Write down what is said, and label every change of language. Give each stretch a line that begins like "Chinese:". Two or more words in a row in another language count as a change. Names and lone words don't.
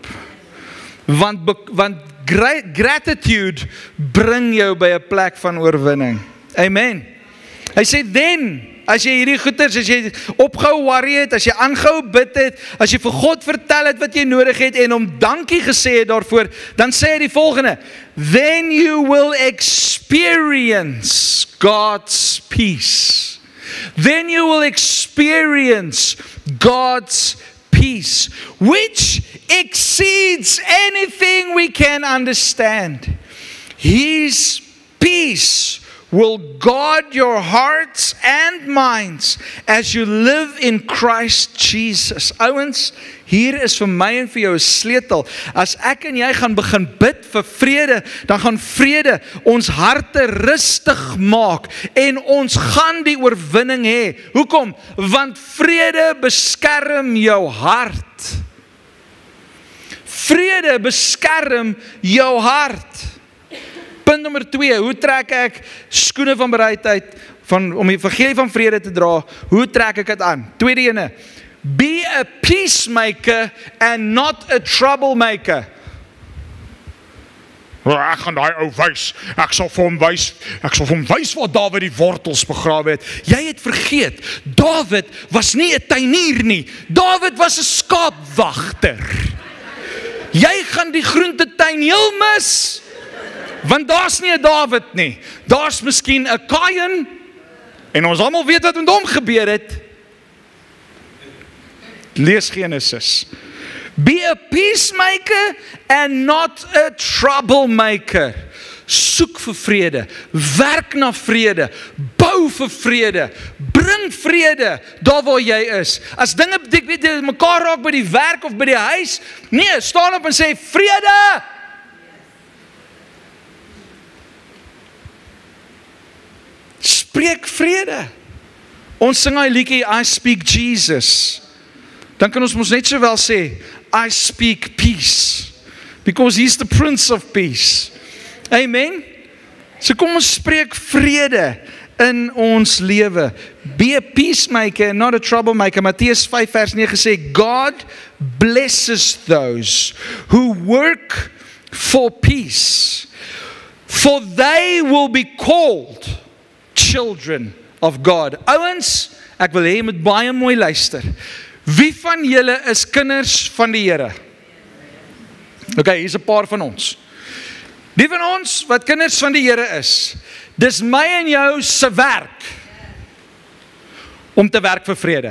Afrikaans: Want gratitude bring jou by 'n plek van oorwinning. Amen. Hy sê then, as jy hierdie goeders, as jy opgehou worry het, as jy aangehou bid het, as jy vir God vertel het wat jy nodig het en hom dankie gesê het daarvoor, dan sê hy die volgende:
English: then you will experience God's peace. Then you will experience God's peace, which exceeds anything we can understand. His peace will guard your hearts and minds as you live in Christ Jesus.
Afrikaans: Ouens, hier is vir my en vir jou 'n sleutel. As ek en jy gaan begin bid vir vrede, dan gaan vrede ons harte rustig maak en ons gaan die oorwinning hê. Hoekom? Want vrede beskerm jou hart. Vrede beskerm jou hart. Punt nommer 2, hoe trek ek skoene van bereidheid om die evangelie van vrede te dra? Hoe trek ek dit aan? Tweede ene,
English: be a peacemaker and not a troublemaker.
Afrikaans: Ek gaan daai ou wys. Ek sal vir hom wys waar Dawid die wortels begrawe het. Jy het vergeet, Dawid was nie 'n tuinier nie. Dawid was 'n skaapwagter. Jy gaan die groentetuin heel mis. Want daar's nie 'n Dawid nie. Daar's miskien 'n Kain. En ons almal weet wat met hom gebeur het. Lees Genesis.
English: Be a peacemaker and not a troublemaker.
Afrikaans: Soek vir vrede. Werk na vrede. Bou vir vrede. Bring vrede daar waar jy is. As dinge mekaar raak by die werk of by die huis, nee, staan op en sê vrede. Spreek vrede. Ons sing hy liedjie
English: I speak Jesus.
Afrikaans: Dan kan ons mos net sowel sê
English: I speak peace. Because he's the Prince of Peace.
Afrikaans: Amen. So kom ons spreek vrede in ons lewe.
English: Be a peacemaker and not a troublemaker.
Afrikaans: Matteus 5 vers 9 sê
English: God blesses those who work for peace. For they will be called children of God.
Afrikaans: Ouens, ek wil hê jy moet baie mooi luister. Wie van julle is kinders van die Here? Okay, hier's 'n paar van ons. Die van ons wat kinders van die Here is, dis my en jou se werk om te werk vir vrede.